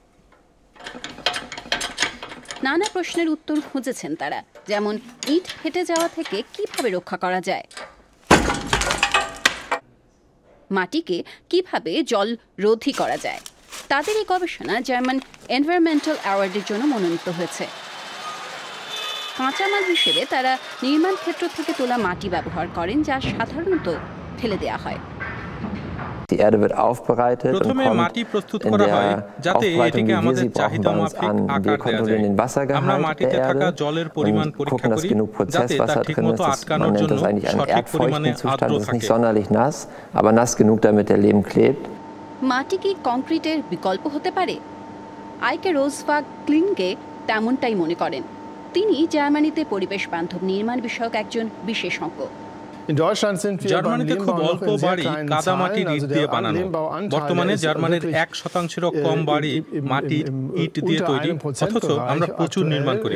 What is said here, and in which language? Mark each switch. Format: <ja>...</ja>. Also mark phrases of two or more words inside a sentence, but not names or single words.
<bn>নানা প্রশ্নের উত্তর খুঁজেছেন তারা, যেমন ইট ফেটে যাওয়া থেকে কিভাবে রক্ষা করা যায়, মাটিকে কিভাবে জল রোধী করা যায়। তাদের এই গবেষণা জার্মান এনভায়রনমেন্টাল অ্যাওয়ার্ডের জন্য মনোনীত হয়েছে। কাঁচামাল হিসেবে তারা নির্মাণ ক্ষেত্র থেকে তোলা মাটি ব্যবহার করেন, যা সাধারণত ফেলে দেওয়া হয়।</bn> <de>Die Erde wird aufbereitet und kommt in der Aufbereitung, wie wir sie brauchen, bei uns an. Wir kontrollieren den Wassergehalt der Erde und gucken, dass genug Prozesswasser drin ist. Man nennt das eigentlich einen erdfeuchten Zustand. Es ist nicht sonderlich nass, aber nass genug, damit der Lehm klebt.</de> <bn>মাটি কি কংক্রিটের বিকল্প হতে পারে? আইকে রোজভাগ ক্লিনগে তেমনটাই মনে করেন। তিনি জার্মানিতে পরিবেশ বান্ধব নির্মাণ বিষয়ক একজন বিশেষজ্ঞ। জার্মানিতে খুব অল্প বাড়ি কাদামাটির ইট দিয়ে বানানো। বর্তমানে জার্মানির 1%-এরও কম বাড়ি মাটির ইট দিয়ে তৈরি, অথচ আমরা প্রচুর নির্মাণ করি।</bn>